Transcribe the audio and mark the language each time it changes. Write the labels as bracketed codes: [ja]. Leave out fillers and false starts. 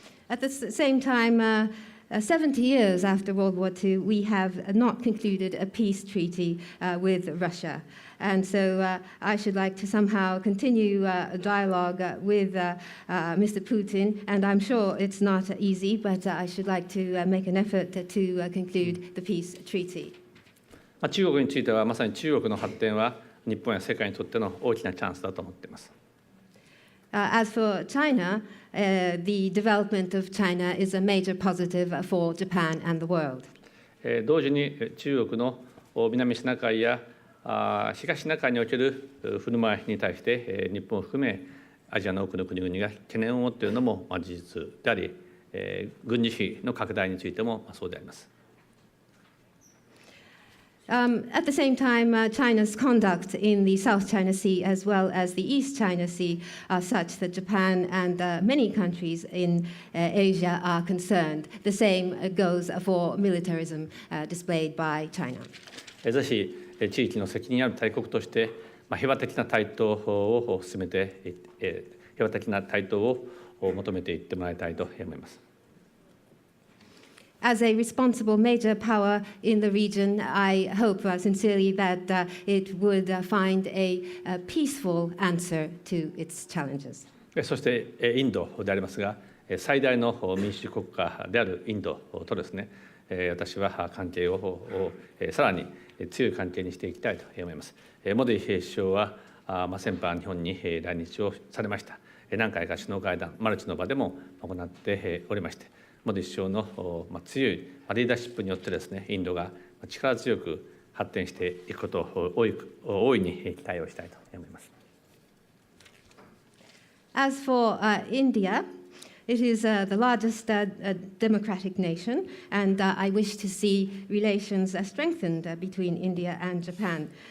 [en] At the same time, 70 years after World War II, we have not concluded a peace treaty with Russia. And so I should like to somehow continue a dialogue with Mr. Putin, and I'm sure it's not easy, but I should like to make an effort to conclude the peace treaty. [ja] 中国については、まさに中国の発展は日本や世界にとっての大きなチャンスだと思っています。 [en] As for China, the development of China is a major positive for Japan and the world. [ja] 同時に中国の南シナ海や東シナ海における振る舞いに対して日本を含めアジアの多くの国々が懸念を持っているのも事実であり、軍事費の拡大についてもそうであります。 [en] At the same time, China's conduct in the South China Sea as well as the East China Sea are such that Japan and many countries in Asia are concerned. The same goes for militarism displayed by China. [ja] ぜひ地域の責任ある大国として平和的な台頭を進めて、平和的な台頭を求めていってもらいたいと思います。 [en] As a responsible major power in the region, I hope sincerely that it would find a peaceful answer to its challenges. [ja] そしてインドでありますが、最大の民主国家であるインドとですね、私は関係をさらに強い関係にしていきたいと思います。モディ首相は先般日本に来日をされました。何回か首脳会談、マルチの場でも行っておりまして、モディ首相の強いリーダーシップによってですね、インドが力強く発展していくことを大いに期待をしたいと思います。 [en] As for India, It is the largest democratic nation, and I wish to see relations strengthened between India and Japan.